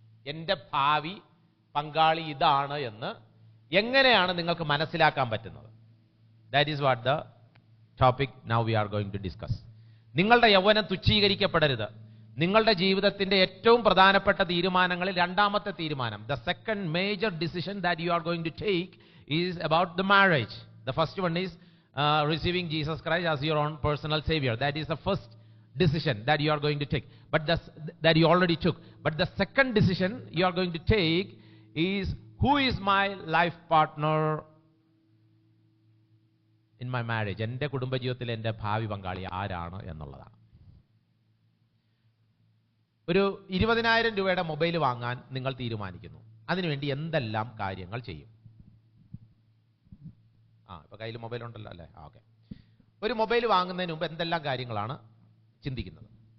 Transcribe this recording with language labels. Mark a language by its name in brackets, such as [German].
[Malayalam] എൻ്റെ ഭാവി പങ്കാളി ഇതാണ് എന്ന് എങ്ങനെയാണ് നിങ്ങൾക്ക് മനസ്സിലാക്കാൻ പറ്റുന്നത്? [English] That is what the topic now we are going to discuss. [Malayalam] നിങ്ങളുടെ യൗവനം തുച്ഛീകരിക്കപ്പെടരുത്. നിങ്ങളുടെ ജീവിതത്തിന്റെ ഏറ്റവും പ്രധാനപ്പെട്ട തീരുമാനങ്ങളിൽ രണ്ടാമത്തെ തീരുമാനം, [English] The second major decision that you are going to take is about the marriage. The first one is receiving Jesus Christ as your own personal savior. That is the first decision that you are going to take, but that you already took. But the second decision you are going to take is, who is my life partner in my marriage? [Malayalam] എൻ്റെ കുടുംബജീവിതത്തിൽ എൻ്റെ ഭാവി പങ്കാളി ആരാണ് എന്നുള്ളതാണ്. ഒരു 20,000 രൂപയുടെ mobile വാങ്ങാൻ നിങ്ങൾ തീരുമാനിക്കുന്നു. അതിനുവേണ്ടി എന്തെല്ലാം കാര്യങ്ങൾ ചെയ്യും? ഇപ്പൊ കയ്യിൽ മൊബൈൽ ഉണ്ടല്ലോ അല്ലേ? ഓക്കെ. ഒരു മൊബൈൽ വാങ്ങുന്നതിന് മുമ്പ് എന്തെല്ലാം കാര്യങ്ങളാണ് ചിന്തിക്കുന്നത്?